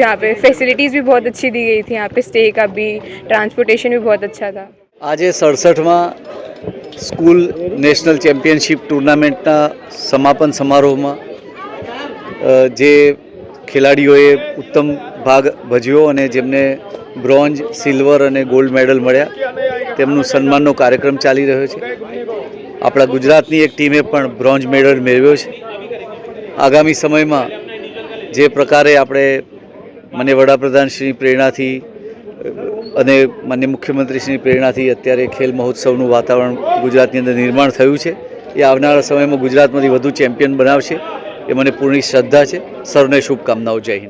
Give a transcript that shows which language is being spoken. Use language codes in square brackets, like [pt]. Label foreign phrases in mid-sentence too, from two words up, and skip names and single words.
[hi] यहाँ पे फैसिलिटीज़ भी बहुत अच्छी दी गई थी, यहाँ पे स्टे का भी, ट्रांसपोर्टेशन भी बहुत अच्छा था। [gu] આજ 67મા સ્કૂલ નેશનલ ચેમ્પિયનશિપ ટૂર્નામેન્ટના સમાપન સમારોહ में જે ખેલાડીઓએ ઉત્તમ ભાગ ભજ્યો और જેમને બ્રોન્ઝ, સિલ્વર और ગોલ્ડ મેડલ મળ્યા તેમનું સન્માનનો કાર્યક્રમ ચાલી રહ્યો છે। આપણા ગુજરાતની એક ટીમે પણ બ્રોન્ઝ મેડલ મેળવ્યો છે। આગામી સમય में જે પ્રકારે આપણે માનનીય વડાપ્રધાનશ્રી પ્રેરણાથી અને માનનીય મુખ્યમંત્રીશ્રીની પ્રેરણાથી અત્યારે ખેલ મહોત્સવનું વાતાવરણ ગુજરાતની અંદર નિર્માણ થયું છે, એ આવનારા સમયમાં ગુજરાતમાંથી વધુ ચેમ્પિયન બનાવશે એ મને પૂર્ણ શ્રદ્ધા છે। સૌને શુભકામનાઓ। જય હિન્દ।